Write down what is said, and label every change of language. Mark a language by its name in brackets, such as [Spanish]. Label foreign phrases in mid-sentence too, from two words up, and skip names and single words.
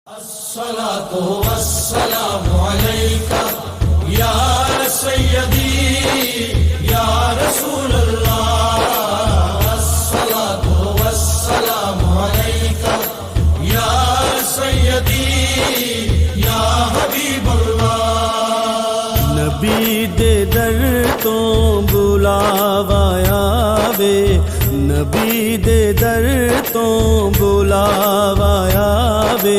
[Arabic] الصلاة والسلام عليك يا سيدي يا رسول الله. الصلاة والسلام عليك يا سيدي يا حبيب الله. [Punjabi] نبی دے در توں بلاوا آوے، نبی دے در توں بلاوا آوے.